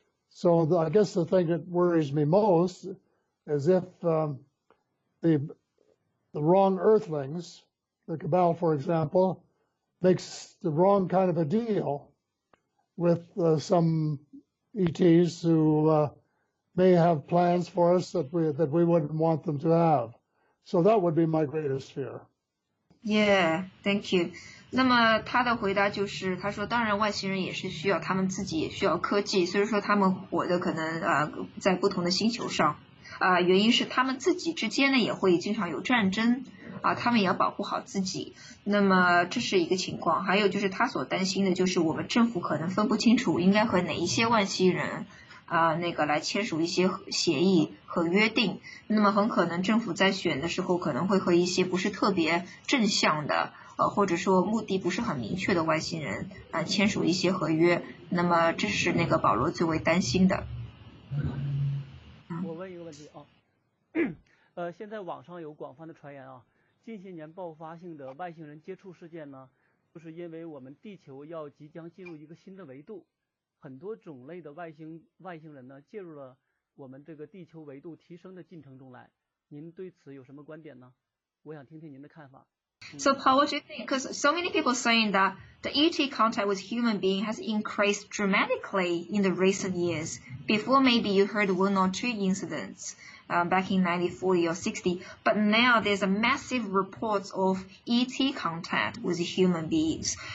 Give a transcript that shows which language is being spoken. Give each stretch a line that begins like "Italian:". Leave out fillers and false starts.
English: So I guess the thing that worries me most is if the wrong Earthlings, the Cabal, for example, makes the wrong kind of a deal with some ETs who may have plans for us that we wouldn't want them to have. So that would be my greatest fear. Yeah, thank you.
Chinese: 那么他的回答就是，他说，当然外星人也是需要，他们自己也需要科技，所以说他们活的可能在不同的星球上，原因是他们自己之间呢也会经常有战争。他们也要保护好自己，那么这是一个情况。还有就是他所担心的就是我们政府可能分不清楚应该和哪一些外星人来签署一些协议和约定，那么很可能政府在选的时候可能会和一些不是特别正向的或者说目的不是很明确的外星人签署一些合约，那么这是保罗最为担心的。我问一个问题现在网上有广泛的传言近些年爆发性的外星人接触事件呢，就是因为我们地球要即将进入一个新的维度，很多种类的外星人呢介入了我们这个地球维度提升的进程中来。您对此有什么观点呢？我想听听您的看法。
English: So Paul, what do you think? Because so many people saying that the ET contact with human being has increased dramatically in the recent years. Before maybe you heard one or two incidents back in 1940 or 60, but now there's a massive reports of ET contact with human beings.